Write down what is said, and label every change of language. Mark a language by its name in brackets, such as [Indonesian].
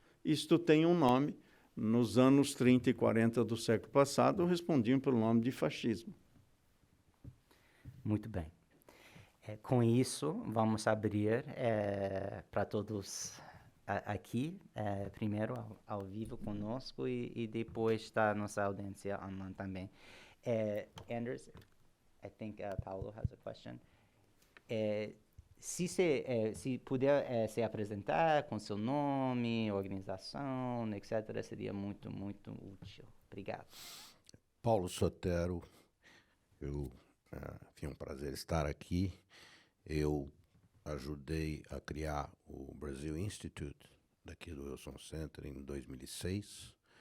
[Portuguese] Isto tem um nome. Nos anos 30 e 40 do século passado, respondiam pelo nome de fascismo. Muito bem. Com isso, vamos abrir para todos aqui, primeiro ao vivo conosco e depois da nossa audiência online também. [English] Anders, I think Paulo has a question. [Portuguese] Se puder se apresentar com seu nome, organização, etc., seria muito, muito útil. Obrigado. Paulo Sotero, foi um prazer estar aqui. Eu ajudei a criar o Brazil Institute, daqui do Wilson Center, em 2006.